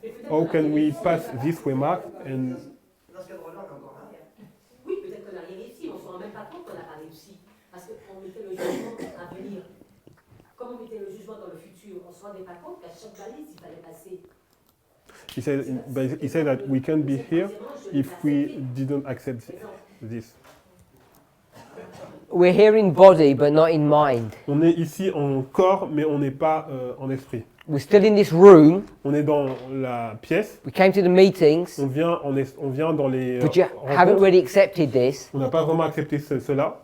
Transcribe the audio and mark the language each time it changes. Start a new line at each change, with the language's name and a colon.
English: How can we pass this way mark and
French: Dans ce cadre-là, on est encore là. Oui, peut-être qu'on n'a rien réussi, on ne se rend même pas compte qu'on n'a pas réussi. Parce qu'on mettait le jugement à venir. Comme on mettait le jugement dans le futur, on ne se rendait pas compte qu'à chaque balise, il fallait passer.
English: he said that we can be here if we didn't accept this. We're here in body, but not in mind.
French: On est ici en corps, mais on n'est pas en esprit.
English: We're still in this room.
French: On est dans la pièce.
English: We came to the meetings,
French: On vient dans les
English: but you haven't
French: rencontres.
English: really accepted this.
French: On n'a pas vraiment accepté cela.